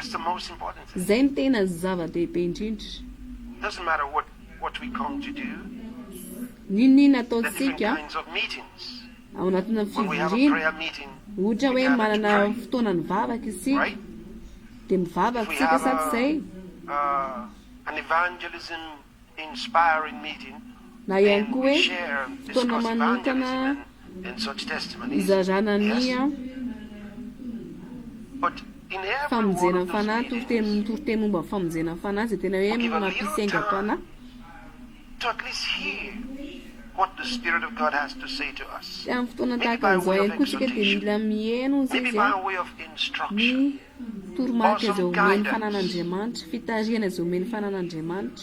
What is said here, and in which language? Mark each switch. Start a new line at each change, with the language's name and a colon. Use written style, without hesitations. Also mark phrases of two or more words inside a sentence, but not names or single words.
Malagasy: Zay ny tena zava-dehibe indrindra. Ninona ataontsika ao anatina fivoriana, ohatra hoe manana fotoana ny vavaka isika dia mivavaka isika sady zay.
English: An evangelism inspiring meeting,
Malagasy: na ihany koa hoe fotoana manokana izarana ny famonjena ny fanahy, toriteny momba famonjena ny fanahy izay tena hoe mampisainga-panahy. Amin'ny fotoana tahaka an'izao ihany koa isika dia mila mihaino zay ny toromarika izay omeny fanan'Andriamanitra, fitarihana izay omeny fanan'Andriamanitra.